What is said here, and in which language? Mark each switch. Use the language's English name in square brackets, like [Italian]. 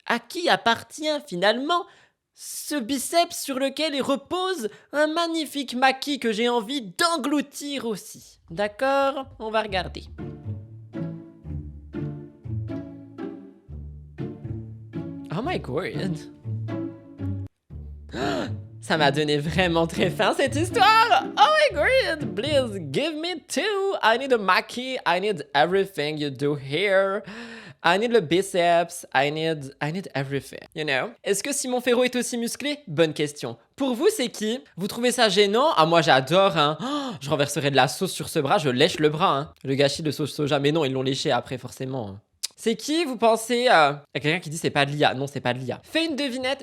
[French] À qui appartient finalement ce biceps sur lequel il repose un magnifique maquis que j'ai envie d'engloutir aussi? D'accord? On va regarder. [English] Oh my god. [French] Ça m'a donné vraiment très faim cette histoire. [English] Oh my god, please give me two. I need a maki. I need everything you do here. I need [French] le biceps. [English] I need everything. You know? [French] Est-ce que Simon Ferro est aussi musclé? Bonne question. Pour vous, c'est qui? Vous trouvez ça gênant? Ah, moi j'adore, hein. Oh, je renverserai de la sauce sur ce bras, je lèche le bras, hein. Le gâchis de sauce soja. Mais non, ils l'ont léché après, forcément. Hein. C'est qui, vous pensez Il y a quelqu'un qui dit c'est pas de l'IA. Non, c'est pas de l'IA. Fais une devinette.